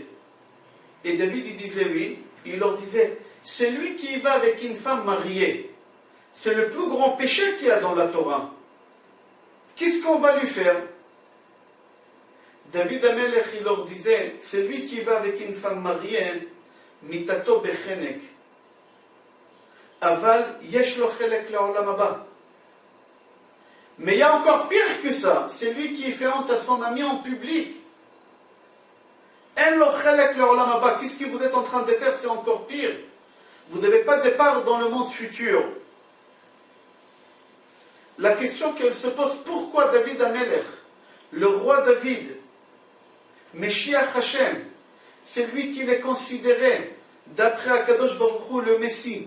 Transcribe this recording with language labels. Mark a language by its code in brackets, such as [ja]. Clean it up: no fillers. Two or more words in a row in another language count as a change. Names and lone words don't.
[fr] Et David, il disait oui. Il leur disait, celui qui va avec une femme mariée, c'est le plus grand péché qu'il y a dans la Torah. Qu'est-ce qu'on va lui faire? David Amelech, il leur disait, celui qui va avec une femme mariée, [he] מיתתו בחנק, אבל יש לו חלק לעולם הבא. [fr] Mais il y a encore pire que ça, c'est lui qui fait honte à son ami en public. [he] אין לו חלק לעולם הבא, [fr] qu'est-ce que vous êtes en train de faire? C'est encore pire. Vous n'avez pas de part dans le monde futur. La question qu'elle se pose, pourquoi David Amelech, le roi David, [he] משיח השם, [fr] c'est lui qu'il est considéré, d'après [he] הקדוש ברוך הוא, [fr] le Messie.